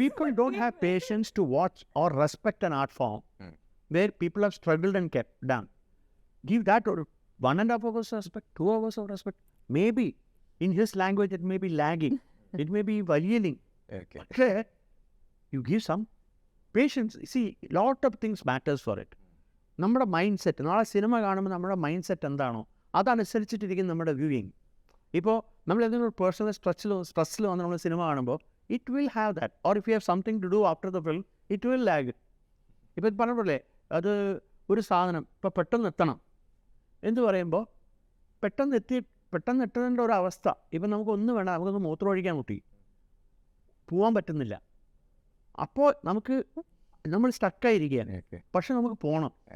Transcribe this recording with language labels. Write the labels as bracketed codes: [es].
[en] People don't have patience to watch or respect an art form where people have struggled and kept down. Give that 1.5 hours of respect, 2 hours of respect. Maybe in his language it may be lagging, it may be varying. Okay. You give some patience. See, lot of things matters for it. [ml] നമ്മുടെ mind set, നാളെ cinema കാണുമ്പോൾ നമ്മുടെ mind set എന്താണോ അതനുസരിച്ചിട്ടിരിക്കും നമ്മുടെ viewing. ഇപ്പോൾ നമ്മൾ എന്തെങ്കിലും ഒരു പേഴ്സണൽ സ്ട്രെസ്സിൽ വന്ന് നമ്മൾ സിനിമ കാണുമ്പോൾ [en] it will have that, or if you have something to do after the film it will lag. [ml] ഇപ്പോൾ ഇത് പറഞ്ഞപ്പോഴേ അത് ഒരു സാധനം ഇപ്പോൾ പെട്ടെന്ന് എത്തണം എന്ന് പറയുമ്പോൾ പെട്ടെന്ന് എത്തേണ്ട ഒരു അവസ്ഥ. ഇപ്പം നമുക്കൊന്നും വേണ്ട, നമുക്കൊന്ന് മൂത്രം ഒഴിക്കാൻ മുട്ടി, പോകാൻ പറ്റുന്നില്ല. അപ്പോൾ നമ്മൾ സ്റ്റക്കായിരിക്കുകയാണ്. പക്ഷെ നമുക്ക് പോകണം.